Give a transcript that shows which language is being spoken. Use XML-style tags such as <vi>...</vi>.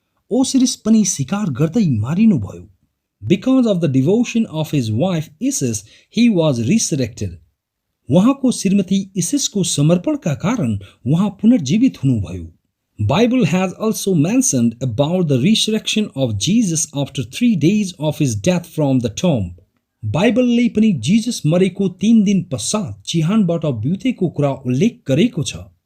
<ne>Osiris पनि शिकार गर्दै मारिनुभयो.</ne> <en>Because of the devotion of his wife Isis, he was resurrected.</en> <ne>उहाँको श्रीमती इसिसको समर्पणका कारण उहाँ पुनर्जीवित हुनुभयो.</ne> <en>Bible has also mentioned about the resurrection of Jesus after 3 days of his death from the tomb.</en> <ne>बाइबलले पनि जीसस मरेको 3 दिन पश्चात चिहानबाट बिउतेको कुरा उल्लेख गरेको छ.</ne>